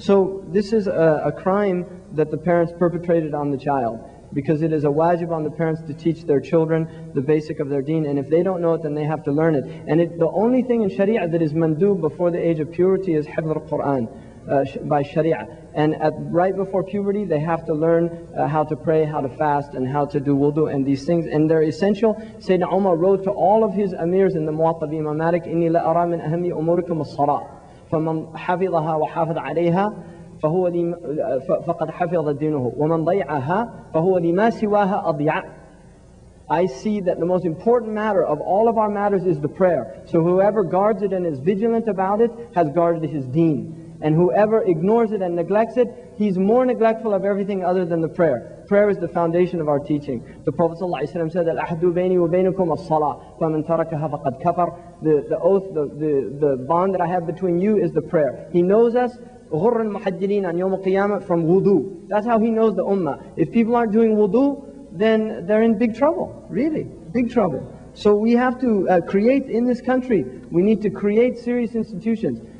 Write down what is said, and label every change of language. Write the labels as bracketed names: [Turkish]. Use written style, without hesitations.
[English] So this is a crime that the parents perpetrated on the child, because it is a wajib on the parents to teach their children the basic of their deen, and if they don't know it, then they have to learn it. And the only thing in Sharia that is mandub before the age of purity is hifz al-Quran by Sharia. And right before puberty, they have to learn how to pray, how to fast, and how to do wudu and these things. And they're essential. Sayyidina Umar wrote to all of his amirs in the Muwatta of Imam Malik, [Arabic] إِنِّي لَأَرَى مِنْ أَهَمِّ أُمُورِكُمُ الصَّلَاةِ فَمَنْ حَفِظَهَا وَحَافِظَ عَلَيْهَا فقد حفظ دينه ومن ضيعها فهو لما سواها أضيع. [English] I see that the most important matter of all of our matters is the prayer. So whoever guards it and is vigilant about it has guarded his deen. And whoever ignores it and neglects it, he's more neglectful of everything other than the prayer. Prayer is the foundation of our teaching. The Prophet ﷺ said, [Arabic] الْأَحْدُ بَيْنِي وَبَيْنُكُمْ الصَّلَاةِ فَمَنْ تَرَكَهَا فَقَدْ كَفَرَ. [English] The oath, the bond that I have between you is the prayer. He knows us [Arabic] غُرًّا مُحَجِّلِينَ عَنْ يَوْمِ الْقِيَامَةِ [English] from wudu. That's how he knows the ummah. If people aren't doing wudu, then they're in big trouble. Really, big trouble. So we have to create in this country, we need to create serious institutions.